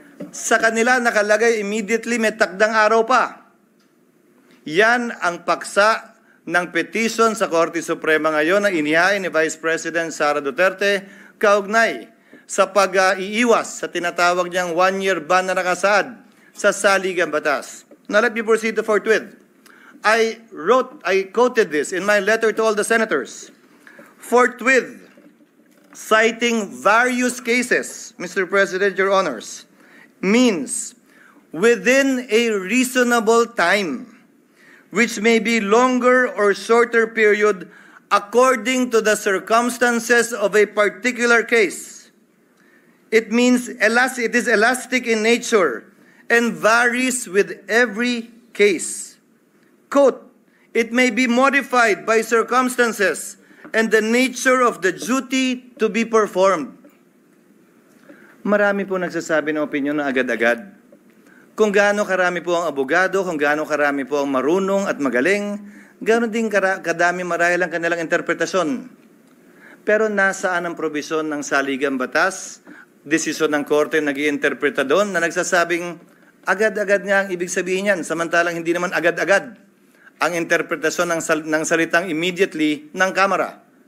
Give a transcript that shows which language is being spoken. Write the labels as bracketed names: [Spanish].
[Filipino] Sa kanila nakalagay immediately, may takdang araw pa. Yan ang paksa ng petition sa Korte Suprema ngayon na inihain ni Vice President Sara Duterte kaugnay sa pag-iiwas sa tinatawag niyang one-year ban na nakasaad sa saligang batas. [English] Now let me proceed to forthwith. I quoted this in my letter to all the senators. Forthwith, citing various cases, Mr. President, Your Honors, means within a reasonable time, which may be longer or shorter period according to the circumstances of a particular case. It means it is elastic in nature and varies with every case. Quote, it may be modified by circumstances and the nature of the duty to be performed. [Filipino] Marami po nagsasabi ng opinion na agad-agad. Kung gaano karami po ang abogado, kung gaano karami po ang marunong at magaling, gaano din kadami marahil ang kanilang interpretasyon. Pero nasaan ang probisyon ng saligang batas, desisyon ng korte nag-iinterpreta doon na nagsasabing agad-agad nga ang ibig sabihin yan, samantalang hindi naman agad-agad ang interpretasyon ng salitang immediately ng Kamara.